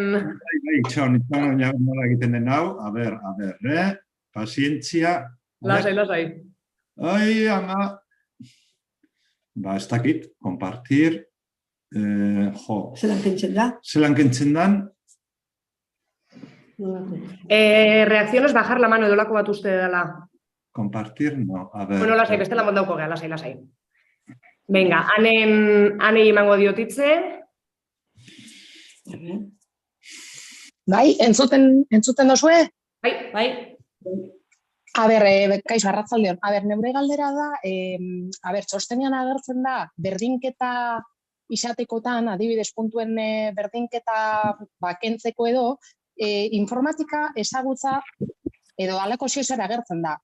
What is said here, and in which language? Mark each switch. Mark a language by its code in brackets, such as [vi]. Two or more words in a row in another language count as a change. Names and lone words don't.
[eu] Bai, itxon, nola egiten den hau, a ber, pazientzia... Lasai. Ai, ama... Ba, ez dakit, kompartir... Zelan kentzen da? Zelan kentzen dan... [es] Reacciones, bajar la mano [eu] edolako bat uste dela. [es] Compartir, no. A ver. [eu] Bueno, lasai, bestela mondauko gea, lasai. Venga, anei emango diotitze. Bai, entzuten dozue? Bai. A ber, kaixo, arratzaldeon. A ber, neure galdera da, txostenean agertzen da, berdinketa izatekotan, adibidez puntuen berdinketa bakentzeko edo, informatika ezagutza edo alako ziozer agertzen da.